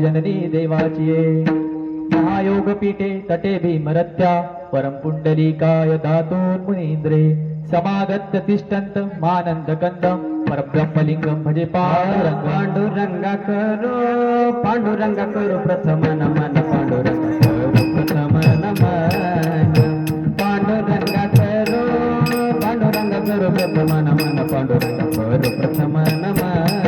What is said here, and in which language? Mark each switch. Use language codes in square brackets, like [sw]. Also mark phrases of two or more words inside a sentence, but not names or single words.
[sa] जननी देवाची महायोग पीठे तटे भीमरत्या परम पुंडलीकाय धातून मुनींद्रे समागत्य तिष्ठन्त मानंद कंदम परब्रह्मलिंगम भजे पांडुरंग पांडुरंग [hi] करो प्रथम नमन पांडुरंग करो प्रथम नमन पांडुरंग करो पांडुरंग करो प्रथम नमन पांडुरंग करो प्रथम नमन